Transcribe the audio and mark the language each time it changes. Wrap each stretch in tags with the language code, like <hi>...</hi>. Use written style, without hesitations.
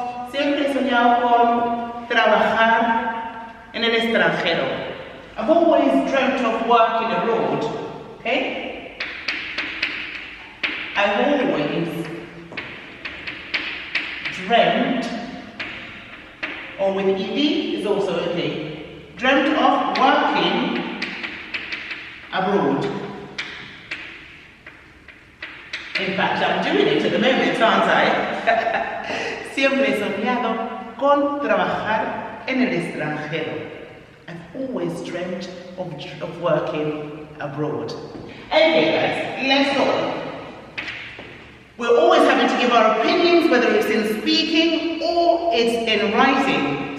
<es>Siempre he soñado con trabajar en el extranjero.</es> <en>I've always dreamt of working abroad. Okay? I've always dreamt, or with ed is also okay, dreamt of working abroad. In fact, I'm doing it at the moment, aren't I?</en> <es>Siempre he soñado con trabajar en el extranjero.</es> <en>I've always dreamt of working abroad. Okay guys, let's go. We're always having to give our opinions, whether it's in speaking or it's in writing.</en>